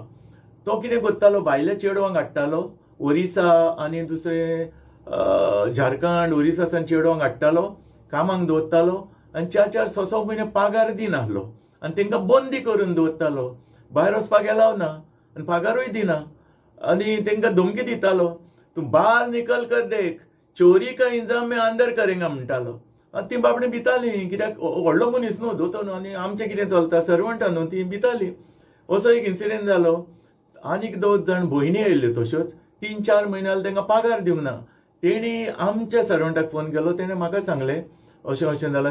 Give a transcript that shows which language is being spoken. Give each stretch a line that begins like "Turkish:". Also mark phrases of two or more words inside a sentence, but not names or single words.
Konkani: तो कितें करतालो, भायल्या चेडवांक हाडटालो, ओरिसा आनी दुसरे झारखंड, ओरिसासान चेडवांक हाडटालो, कामाक दवरतालो आनी 4-4-6 म्हयने पगार दिनाहलो. आनी तांकां बंदी करून दवरतालो, भायर वचपाक एलाव ना आनी पगारूय दिना. आनी तांकां धमकी दितालो,
Hindi: तूं बाहर निकल कर देख, चोरी का इंजाम में अंदर करेंगा
Konkani: म्हणटालो. आनी ती बाबडीं भितालीं, कित्याक व्हडलो मनीस न्हू, दोतोर न्हू, आनी आमचें कितें चलता, सर्वंटां न्हू, ती भितालीं. असो एक इन्सिडेंट जालो. आनीक 2 जाण भयणी आयल्ल्यो तश्योच. 3-4 म्हयने जाले तांकां पगार दिवंक ना. तेणी आमच्या सर्वंटाक फोन केलो. तेणें म्हाका सांगलें अशें अशें जालां.